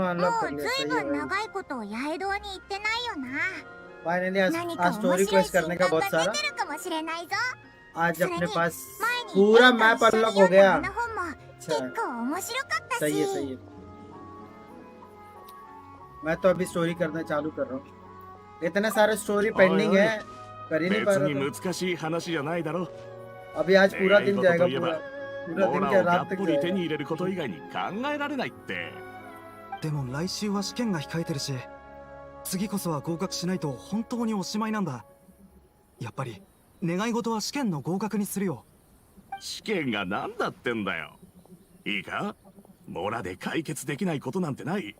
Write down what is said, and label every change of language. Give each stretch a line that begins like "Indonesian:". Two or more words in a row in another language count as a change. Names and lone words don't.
Japanese: も
Hindi: अनलॉक
Japanese: う
Hindi: कर
Japanese: ず
Hindi: लिया।
Japanese: い
Hindi: सही है
Japanese: ぶん
Hindi: भाई।
Japanese: 長いこと八重堂に行ってないよな。
Hindi: फाइनली आज
Japanese: 何か
Hindi: आज
Japanese: 面
Hindi: स्टोरी
Japanese: 白い
Hindi: क्वेस्ट
Japanese: 新
Hindi: करने
Japanese: 刊
Hindi: का
Japanese: が
Hindi: बहुत
Japanese: 出
Hindi: सारा।
Japanese: てるかもしれないぞ。
Hindi: आज अपने पास
Japanese: 前に
Hindi: पूरा
Japanese: エンと
Hindi: मैप
Japanese: 一緒に
Hindi: अनलॉक
Japanese: 読
Hindi: हो
Japanese: んだ
Hindi: गया।
Japanese: あの本も結構面白かった
Hindi: सही है
Japanese: し。
Hindi: सही है। मैं तो अभी स्टोरी करना चालू कर रहा हूँ। इतने सारे
English: story pending
Hindi: है, कर ही नहीं पा
Japanese: 別
Hindi: रहा
Japanese: に
Hindi: था।
Japanese: 難しい話じゃないだろ。
Hindi: अभी आज पूरा दिन
Japanese: 願い事
Hindi: जाएगा
Japanese: といえば
Hindi: पूरा
Japanese: モ
Hindi: दिन
Japanese: ラ
Hindi: क्या
Japanese: をが
Hindi: रात
Japanese: っ
Hindi: तक
Japanese: ぽり手
Hindi: जाएगा।
Japanese: に入れること以外に考えられないって。でも来週は試験が控えてるし、次こそは合格しないと本当におしまいなんだ。やっぱり願い事は試験の合格にするよ。試験が何だってんだよ。いいか、モラで解決できないことなんてない。